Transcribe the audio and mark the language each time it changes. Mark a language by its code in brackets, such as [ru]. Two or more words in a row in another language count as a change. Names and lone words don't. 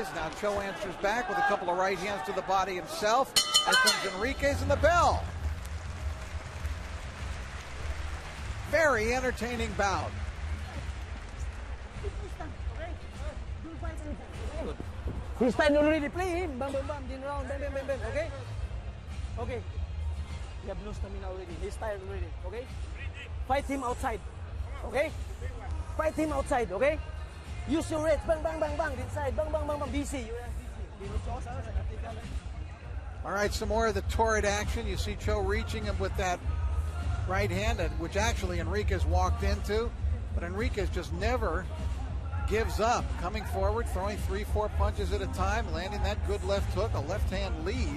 [en] Now Cho answers back with a couple of right hands to the body himself. Here comes Enriquez and the bell. Very entertaining bout. He's time already. Play him. Bam, bam, bam. Din round. Bam, bam, bam, bam. Okay? Okay. You have no stamina already. He's tired already. Okay? Fight him outside. Okay? Fight him outside. Okay? Use your reds. Bang, bang, bang, bang. Inside. Bang, bang, bang, bang. DC. All right, some more of the torrid action. You see Cho reaching him with that right hand, which actually Enriquez walked into. But Enriquez just never gives up. Coming forward, throwing 3-4 punches at a time, landing that good left hook, a left hand lead.